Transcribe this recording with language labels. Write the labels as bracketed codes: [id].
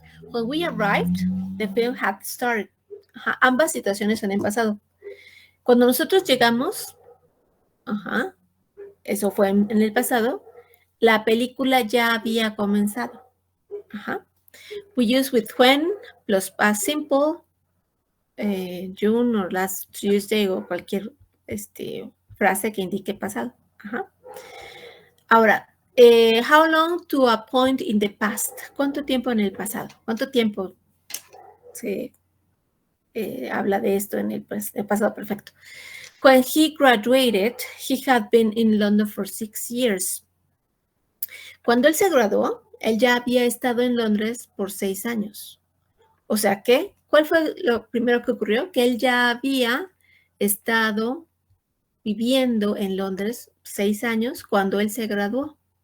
[en] When we arrived, the film had started. [es] Ambas situaciones son en pasado. Cuando nosotros llegamos, eso fue en el pasado, la película ya había comenzado. [en] We use with when plus past simple, June or last Tuesday [es] o cualquier frase que indique pasado. [en] Ahora, how long to a point in the past? [es] ¿Cuánto tiempo en el pasado? ¿Cuánto tiempo se habla de esto en el pasado perfecto? [en] When he graduated, he had been in London for 6 years. [es] Cuando él se graduó, él ya había estado en Londres por 6 años. O sea que, ¿cuál fue lo primero que ocurrió? Que él ya había estado viviendo en Londres 6 años cuando él se graduó.